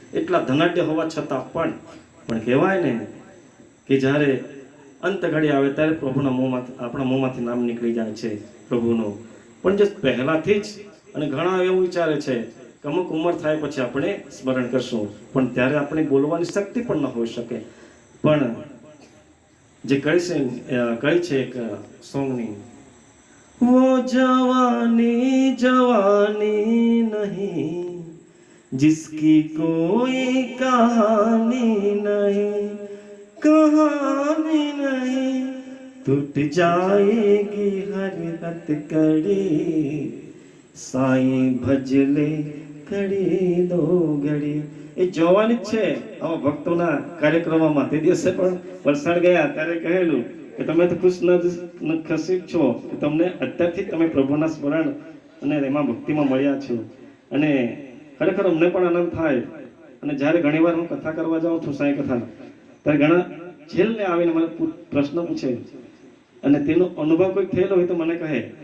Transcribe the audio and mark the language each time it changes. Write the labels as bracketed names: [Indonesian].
[Gujarati] એટલા ધનાઢ્ય હોવા છતાં પણ કહેવાય ને કે જ્યારે અંત ઘડી આવે ત્યારે પ્રભુના મોંમાંથી, આપણા મોંમાંથી નામ નીકળી જાય છે પ્રભુનું. પણ જે પહેલાથી જ, અને ઘણા એવું વિચારે છે કે અમુક ઉંમર થાય પછી આપણે સ્મરણ કરશું, પણ ત્યારે આપણી બોલવાની શક્તિ પણ ન હોઈ શકે. પણ જે કઈ છે એક સોંગની, [Hindi] वो जवानी जवानी नहीं जिसकी कोई कहानी नहीं, कहानी नहीं टूट जाएगी हर हथकड़ी, साईं भजले घड़ी दो घड़ी. [Gujarati] એ જોવાની જ છે. આવા ભક્તોના કાર્યક્રમોમાં તે દિવસે પણ વલસાડ ગયા ત્યારે કહેલું કે તમે તો ખુશ નસીબ છો કે તમને અત્યારથી તમે પ્રભુના સ્મરણ અને એમાં ભક્તિમાં મળ્યા છો. અને ખરેખર અમને પણ આનંદ થાય. અને જ્યારે ઘણીવાર હું કથા કરવા જાઉં છું, સાંઈ કથા, ત્યારે ઘણા છેલ્લે આવીને મને પ્રશ્ન પૂછે અને તેનો અનુભવ કોઈ થયેલો હોય તો મને કહે.